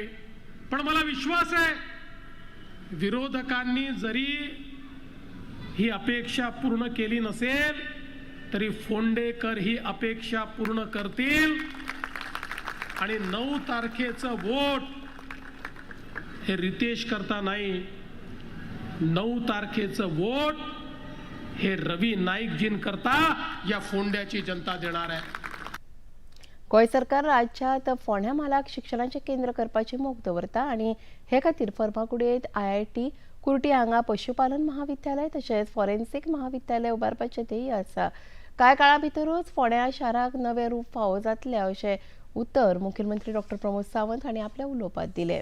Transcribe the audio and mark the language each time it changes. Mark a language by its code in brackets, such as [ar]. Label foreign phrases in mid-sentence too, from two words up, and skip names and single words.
[mr] पण मला विश्वास आहे विरोधकांनी जरी ही अपेक्षा पूर्ण केली नसेल तरी फोंडेकर ही अपेक्षा पूर्ण करतील आणि 9 तारखेचं वोट हे रितेश करता नाही, 9 तारखेचं वोट हे रवी नाईकजींकरता या फोंड्याची जनता देणार आहे. [kok] गोंय सरकार राज्यांत फोंड्या म्हालाक शिक्षणाचें केंद्र करपाची मोख दवरता आनी हे खातीर फर्मागुडयेंत IIT, कुर्टी हांगा पशुपालन महाविद्यालय तशेंच फॉरेन्सिक महाविद्यालय उबारपाचें ध्येय आसा. कांय काळा भितरूच फोंड्या शाराक नवें रूप फावो जातलें अशें उत्तर मुखेलमंत्री डॉक्टर प्रमोद सावंत हांणी आपल्या उलोवपांत दिलें.